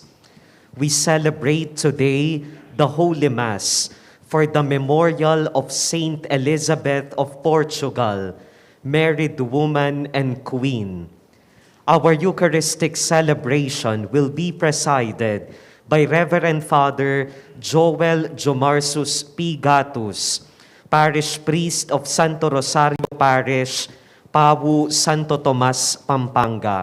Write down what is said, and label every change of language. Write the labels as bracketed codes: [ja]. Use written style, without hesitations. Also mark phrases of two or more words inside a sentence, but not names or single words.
[en] We celebrate today the Holy Mass for the memorial of Saint Elizabeth of Portugal, married woman and queen. Our Eucharistic celebration will be presided by Reverend Father Joel Jomarsus P. Gatus, Parish Priest of Santo Rosario Parish, Pawu, Santo Tomas, Pampanga.